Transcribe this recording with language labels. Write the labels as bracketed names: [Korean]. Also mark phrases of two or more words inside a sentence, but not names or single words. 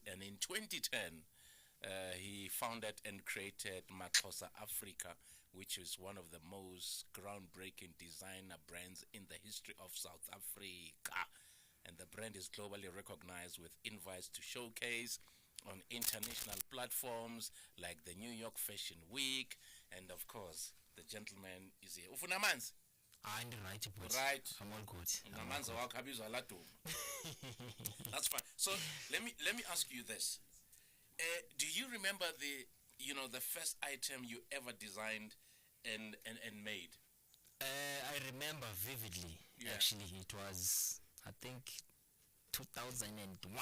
[English] And in 2010, he founded and created Mzaca Africa, which is one of the most groundbreaking designer brands in the history of South Africa. And the brand is globally recognized with invites to showcase on international platforms like the New York Fashion Week. And of course, the gentleman is here. [Xhosa] Ufuna manzi? [English] I'm right, but Right. I'm all good. [Xhosa] Namanzi wakho abizwa Laduma. [English] That's fine. So let me ask you this. Do you remember the first item you ever designed and made? I remember vividly. Yeah. Actually, it was, I think, 2001.